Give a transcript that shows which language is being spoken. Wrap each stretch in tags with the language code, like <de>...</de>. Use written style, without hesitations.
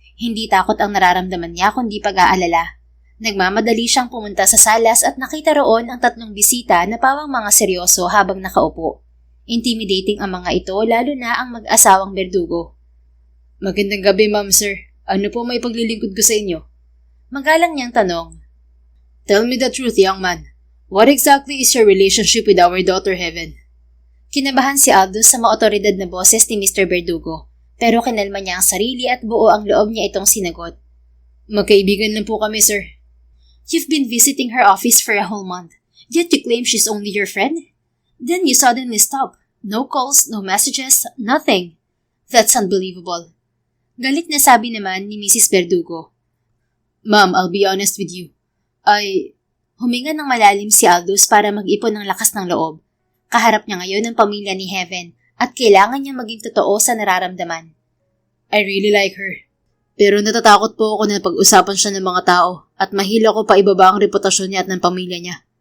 <tl>Hindi takot ang nararamdaman niya kundi pag-aalala. Nagmamadali siyang pumunta sa salas at nakita roon ang 3 bisita na pawang mga seryoso habang nakaupo. Intimidating ang mga ito lalo na ang mag-asawang Verdugo. Magandang gabi, ma'am, sir. Ano po may paglilingkod ko sa inyo? Magalang niyang tanong.</tl> <en>Tell me the truth, young man. What exactly is your relationship with our daughter, Heaven?</en> <tl>Kinabahan si Aldous sa maotoridad na boses ni Mr. Verdugo, pero kinalma niya ang sarili at buo ang loob niya itong sinagot. Magkaibigan lang po kami, sir.</tl> <en>You've been visiting her office for a whole month, yet you claim she's only your friend? Then you suddenly stop. No calls, no messages, nothing. That's unbelievable.</en> <tl>Galit na sabi naman ni Mrs. Verdugo.</tl> <en>Ma'am, I'll be honest with you.</en> <tl>Huminga ng malalim si Aldous para mag-ipon ng lakas ng loob. Kaharap niya ngayon ang pamilya ni Heaven at kailangan niya maging totoo sa nararamdaman.</tl> <en>I really like her.</en> <tl>Pero natatakot po ako na pag-usapan siya ng mga tao at mahila ko pa ibaba ang reputasyon niya at ng pamilya niya.</tl>